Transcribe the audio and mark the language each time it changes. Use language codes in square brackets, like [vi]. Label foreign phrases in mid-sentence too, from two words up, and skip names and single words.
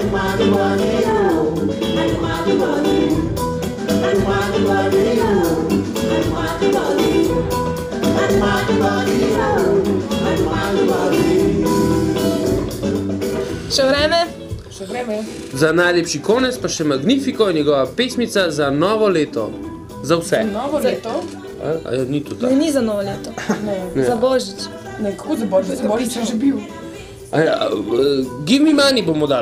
[sl] Še vreme? Še vreme. Za najlepši konec pa še Magnifico in njegova pesmica za novo leto. Za vse. Novo leto? Ni to tako? Ne, ni za novo leto. Ne. Za Božič. Ne, kako za Božič? Za Božič je že bil. [en] Give me money [sl] bomo dali.